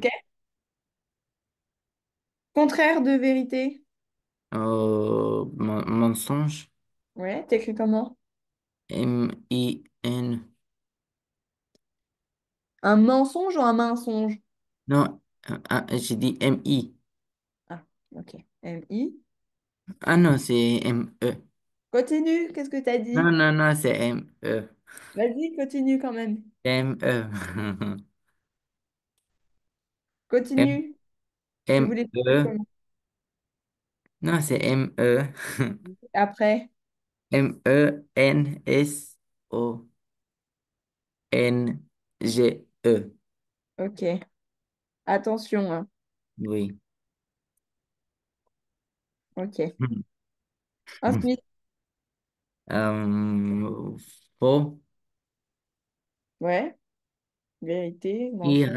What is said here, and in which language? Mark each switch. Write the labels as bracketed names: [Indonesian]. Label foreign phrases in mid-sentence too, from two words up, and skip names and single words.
[French] ok? Contraire de vérité. Mensonge. Ouais, t'écris comment? M-I-N. Un mensonge ou un mensonge? Non, j'ai dit M-I. Ah, ok. M-I. Ah non, c'est M-E. Continue, qu'est-ce que t'as Non, dit? non, non, c'est M-E. Vas-y, continue quand même. M-E. M- Continue. Tu voulais dire M-E. comment? Non, c'est M-E. Après. M-E-N-S-O-N-G-E. Ok. Attention, hein. Oui. Ok. Ensuite, Euh, Faux. ouais. Vérité, mensonge.